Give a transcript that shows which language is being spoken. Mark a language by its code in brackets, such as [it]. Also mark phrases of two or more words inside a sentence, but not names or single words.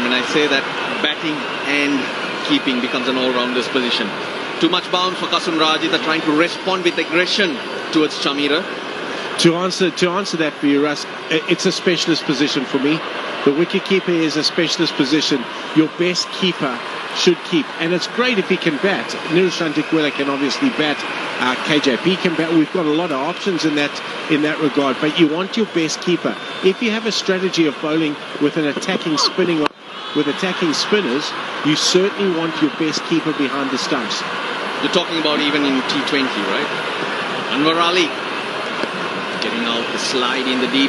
[en] When I say that batting and keeping becomes an all-rounder's position. Too much bounce for Kasun Rajitha, trying to respond with aggression towards Chamira. To answer that for you, Russ, it's a specialist position for me. The wicket-keeper is a specialist position. Your best keeper should keep. And it's great if he can bat. Nirushan Dikwela can obviously bat. KJP can bat. We've got a lot of options in that regard. But you want your best keeper. If you have a strategy of bowling with an attacking spinners, you certainly want your best keeper behind the stumps. You're talking about even in T20, right? Anwar Ali getting out the slide in the deep.